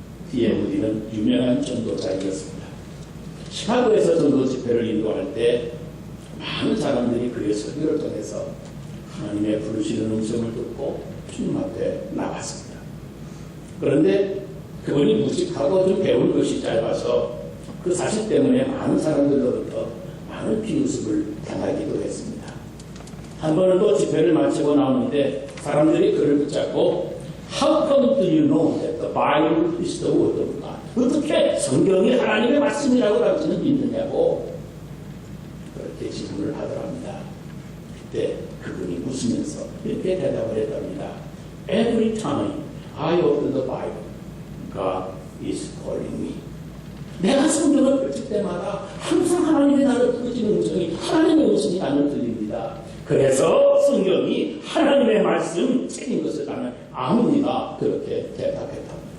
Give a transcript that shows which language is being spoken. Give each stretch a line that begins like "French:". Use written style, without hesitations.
Korean: D.M.D는 유명한 전도자이었습니다. 시카고에서 전도 집회를 인도할 때 많은 사람들이 그의 설교를 통해서 하나님의 부르시는 음성을 듣고 주님 앞에 나갔습니다. 그런데 그분이 무식하고 좀 배울 것이 짧아서 그 사실 때문에 많은 사람들로부터 많은 비웃음을 당하기도 했습니다. 한 번은 또 집회를 마치고 나오는데 사람들이 그를 붙잡고
English: How come do you know that the Bible is the word of God?
Korean: 어떻게 성경이 하나님의 말씀이라고 당신은 믿느냐고 그렇게 질문을 하더랍니다. 그때 그분이 웃으면서 이렇게 대답을 했답니다.
English: Every time I open the Bible, God is calling me.
Korean: 내가 성경을 펼칠 때마다 항상 하나님의 나를 부르시는 음성이 하나님의 음성이 나를 들립니다. 그래서 성경이 하나님의 말씀 책인 것을 나는 아무니가 그렇게 대답했답니다.